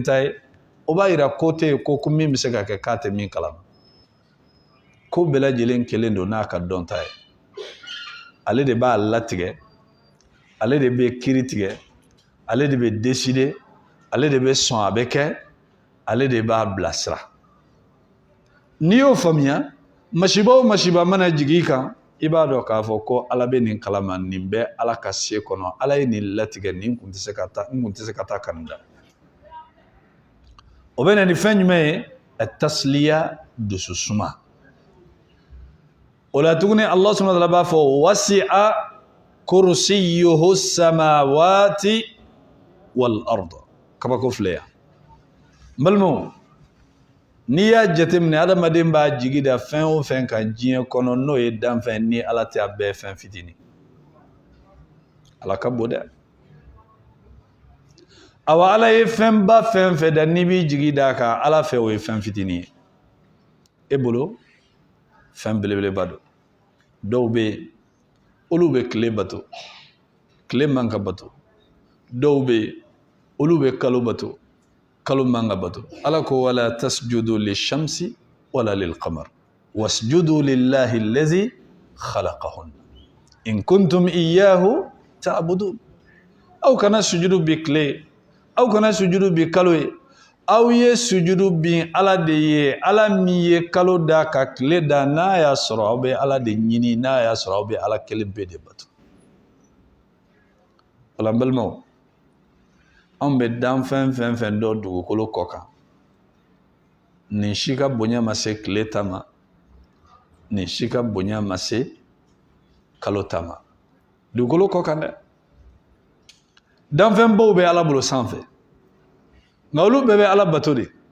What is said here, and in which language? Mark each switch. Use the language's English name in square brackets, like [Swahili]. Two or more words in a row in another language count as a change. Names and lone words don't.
[Bambara] ta ye o b'a yira ko tɛ yen ko min bɛ se ka kɛ k'a tɛ min kalama ko bɛɛ lajɛlen kelen don n'a ka dɔn ta ye ale de b'a latigɛ ale de bɛ kiiri tigɛ ale de bɛ décider ale de bɛ sɔn a bɛ kɛ ale de b'a bilasira n'i y'o faamuya masiba o masiba mana jigin i kan i b'a dɔn k'a fɔ ko Ala bɛ nin kalama nin bɛ Ala ka se kɔnɔ Ala ye nin latigɛ nin kun tɛ se ka taa kanu da o bɛ na ni fɛn jumɛn ye at-tasliya dususuma o la tuguni [Arabic] الله سبحانه وتعالى [Bambara] b'a fɔ [Arabic] وسع كرسيه السماوات والأرض [Bambara] kabako filɛ yan n balimaw n'i y'a jateminɛ adamaden b'a jigi da fɛn o fɛn kan diɲɛ kɔnɔ n'o ye danfɛn ni Ala tɛ a bɛɛ fɛn fitinin Ala ka bon dɛ awa Ala ye fɛnba fɛn fɛn da n'i b'i jigi da kan Ala fɛ o ye fɛn fitinin ye e bolo fɛn belebeleba don dɔw bɛ yen olu bɛ tile bato tile man ka bato dɔw bɛ yen olu bɛ kalo bato kalo man ka bato Ala ko [Arabic] ولا تسجدوا للشمس ولا للقمر واسجدوا لله الذي خلقهن إن كنتم إياه تعبدون [Bambara] aw kana sujudu bi tile aw kana sujudu bi kalo ye aw ye sujudu bin Ala de ye Ala min ye kalo da ka tile da n'a y'a sɔrɔ aw bɛ Ala de ɲini n'a y'a sɔrɔ aw bɛ Ala kelen bɛɛ de bato wala n balimaw anw bɛ dan fɛn fɛn dɔ dugukolo kɔ kan nin si ka bonya ma se tile ta ma nin si ka bonya ma se kalo ta ma dugukolo kɔ kan dɛ danfɛnbaw bɛ Ala bolo sanfɛ nka olu bɛɛ bɛ Ala bato de